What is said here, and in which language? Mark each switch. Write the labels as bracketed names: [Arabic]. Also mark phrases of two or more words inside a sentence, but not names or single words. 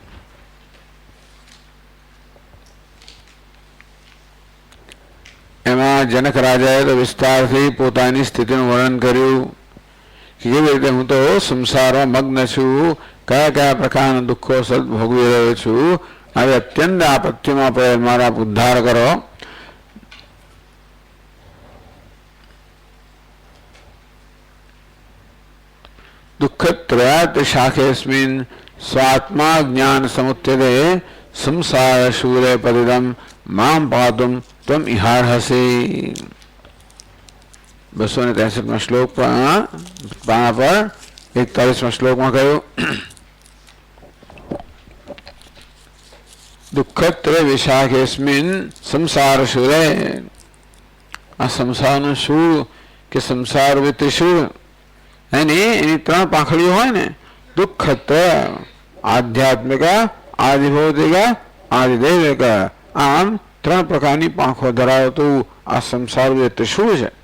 [Gujarati] એમાં જનક રાજાએ તો વિસ્તારથી પોતાની સ્થિતિનું વર્ણન કર્યું કે કેવી રીતે હું તો સંસારમાં મગ્ન છું, કયા કયા પ્રકારના દુઃખો સદ ભોગવી રહ્યો છું, આવી અત્યંત આપત્તિમાં પડે મારા ઉદ્ધાર કરો। [Sanskrit] दुःखत्रयात् शाखेऽस्मिन् स्वात्मा ज्ञान समुत्थिते संसार शूले पतितं मां पातुं त्वम् इहार्हसि। [Hindi] 263 श्लोक पाना पर 41 श्लोक में कहूं, [Sanskrit] दुःखत्रय विशाखेऽस्मिन् संसार शूले, [Gujarati] आ संसारનું શૂળ કે સંસાર રૂપી ત્રિશૂળ એની ત્રણ પાંખડીઓ હોય ને, દુઃખત્ર આધ્યાત્મિક આદિભૌતિક આદિદૈવિક, આમ ત્રણ પ્રકારની પાંખો ધરાવતું આ સંસાર ત્રિશૂળ છે।